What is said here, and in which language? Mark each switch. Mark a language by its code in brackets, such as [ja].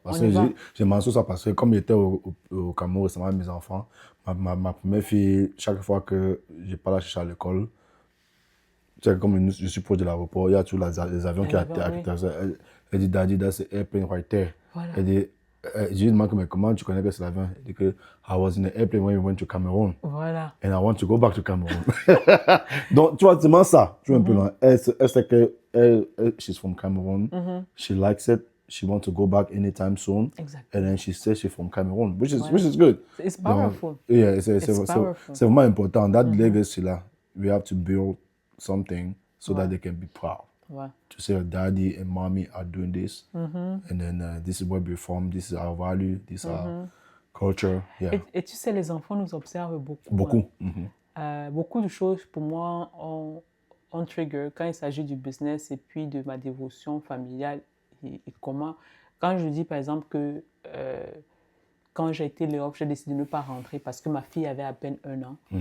[fr] Parce que j'ai mentionné ça parce que comme j'étais au Cameroun récemment avec mes enfants, ma première fille, chaque fois que je parle à l'école, comme je suis proche de l'aéroport, il y a tous les avions qui atterrissent. Elle dit, [en] Daddy, that's the airplane right there. [fr] Voilà. Elle dit, je lui demande, mais comment tu connais que c'est l'avion? Elle dit que [en] I was in the airplane when we went to Cameroon. [fr] Voilà. [en] And I want to go back to Cameroon. [fr] Donc, tu vois, c'est ça. Tu vois un peu là. Elle sait que [en] she's from Cameroon. She likes it. She wants to go back anytime soon. Exactly. And then she says she's from Cameroon, which is good. It's powerful. [fr] Donc, yeah, c'est vraiment important. [en] That legacy là, we have to build something so that they can be proud. To say daddy and mommy are doing this, and then this is where we're from, this is our value, this is our culture. Yeah. [fr] Et tu sais, les enfants nous observent beaucoup. Beaucoup. Beaucoup de choses pour moi on trigger quand il s'agit du business et puis de ma dévotion familiale et comment. Quand je dis par exemple que quand j'ai été laid off, j'ai décidé de ne pas rentrer parce que ma fille avait à peine 1 an.